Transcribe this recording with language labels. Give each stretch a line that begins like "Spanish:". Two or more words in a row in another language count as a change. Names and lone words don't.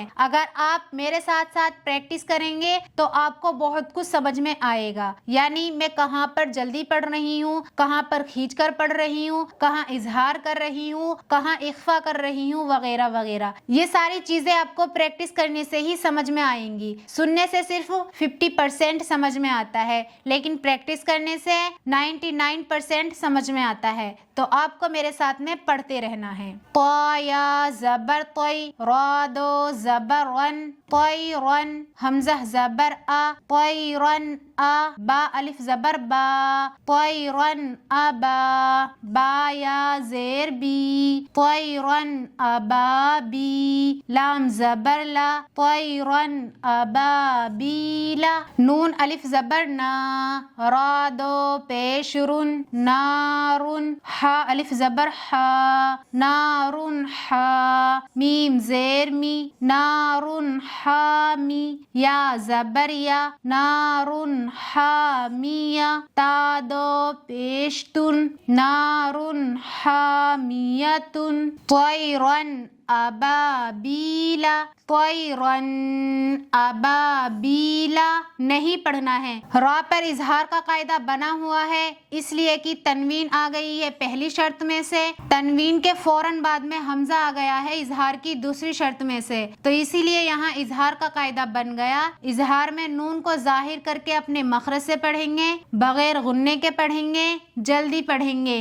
Urdu: اگر آپ میرے ساتھ ساتھ پریکٹس کریں گے تو آپ کو بہت کچھ سمجھ میں آئے گا، یعنی میں کہاں پر جلدی پڑھ رہی ہوں، کہاں پر کھینچ کر پڑھ رہی ہوں، کہاں اظہار کر رہی ہوں، کہاں اخفا کر رہی ہوں، وغیرہ وغیرہ۔ یہ ساری چیزیں آپ کو پریکٹس کرنے سے ہی سمجھ میں آئیں گی۔ سننے سے صرف 50% سمجھ میں آتا ہے، لیکن پریکٹس کرنے سے 99% سمجھ میں آتا ہے۔ تو آپ کو میرے ساتھ میں پڑھتے رہنا ہے۔ طا زبر طی، را دو زبر رن، طیرن، حمزہ زبر آ، طیرن آ، با الف زبر با، طیرن ابا، با یا زیر بی، طیرن ابابی، لام زبر لا،
Arabic: طیرن ابابیلا،
Urdu: نون الف زبر نا، را دو پیش رن، نارن، حا الف زبر حا، نارن حا، میم زیر می، نارن حامی، یا زبر یا، نارن حامیہ، تا دو پیش تن،
Arabic: نارن حامیتن، طیرن ابابیلا، طیرن ابابیلا
Urdu: نہیں پڑھنا ہے۔ را پر اظہار کا قاعدہ بنا ہوا ہے، اس لیے کہ تنوین آ گئی ہے پہلی شرط میں سے، تنوین کے فوراً بعد میں حمزہ آ گیا ہے اظہار کی دوسری شرط میں سے، تو اسی لیے یہاں اظہار کا قاعدہ بن گیا۔ اظہار میں نون کو ظاہر کر کے اپنے مخرج سے پڑھیں گے، بغیر غننے کے پڑھیں گے، جلدی پڑھیں گے۔